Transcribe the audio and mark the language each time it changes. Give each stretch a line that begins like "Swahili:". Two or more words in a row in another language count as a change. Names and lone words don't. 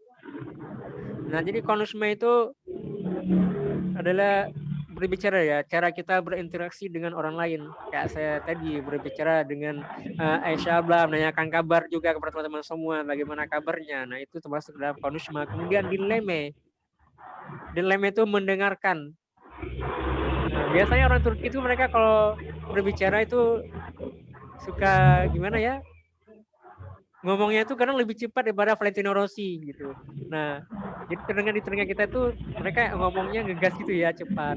Indonesian: Nah, jadi konuşma itu adalah berbicara ya, cara kita berinteraksi dengan orang lain. Kayak saya tadi berbicara dengan Aisyah Abla, menanyakan kabar juga kepada teman-teman semua, bagaimana kabarnya. Nah, itu termasuk dalam konuşma. Kemudian dinleme. Dinleme itu mendengarkan. Nah, biasanya orang Turki itu mereka kalau berbicara itu suka gimana ya? Ngomongnya itu kadang lebih cepat daripada Valentino Rossi gitu. Nah, Jadi terdengar di telinga kita tuh mereka ngomongnya ngegas gitu ya, cepat.